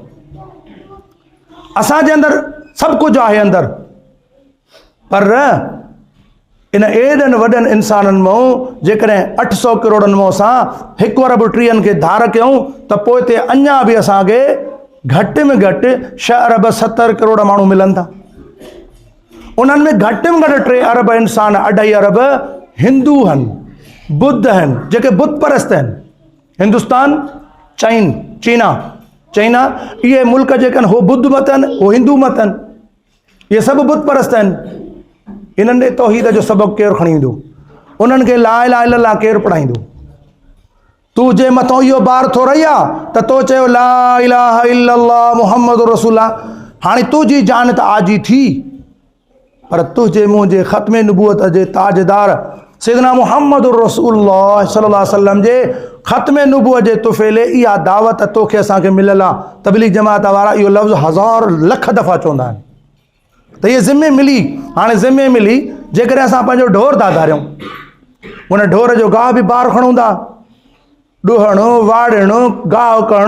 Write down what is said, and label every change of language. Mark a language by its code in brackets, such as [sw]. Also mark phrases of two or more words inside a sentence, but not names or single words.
[sd] असांजे अंदरि सभु कुझु आहे अंदरि, पर इन एॾनि वॾनि इंसाननि मां जेकॾहिं 800 करोड़नि मां असां 1 अरब 30 खे धार कयूं त पोइ ते अञा बि असांखे घटि में घटि 6 अरब 70 करोड़ माण्हू मिलनि था। उन्हनि में घटि में घटि 3 अरब इंसान, 2.5 अरब हिंदू आहिनि, बुद्ध आहिनि, जेके बुत परस्त आहिनि। हिंदुस्तान, चाइना, इहे मुल्क जेके आहिनि हो बुद्ध मत आहिनि, हो हिंदू मत आहिनि, इहे सभु बुत परस्त आहिनि। इन्हनि ॾे तौहीद जो सबक़ु केरु खणी ईंदो? उन्हनि खे [ar] لا إله إلا الله [sd] केरु पढ़ाईंदो? तूं जे मथां इहो बार थो रही आहे त तो चयो [ar] لا إله إلا الله محمد رسول الله. [sd] हाणे तुंहिंजी जान त आजी थी, पर तुंहिंजे मुंहिंजे ख़त्म नबूअत जे ताजदार सैयदना मुहम्मदुर रसूलुल्लाह [ar] صلى الله عليه وسلم [sd] जे ख़त्म नबूअत जे तुफ़ैले इहा दावत तोखे असांखे मिलियल आहे। तबलीग जमात वारा इहो लफ़्ज़ 1000 लख दफ़ा चवंदा आहिनि त इहे ज़िमे मिली। हाणे ज़िमे मिली जेकॾहिं असां पंहिंजो ढोर था धारियूं, उन ढोर जो गाह बि बार खणूं था, ॾुहणु वाड़णु गाह करणु।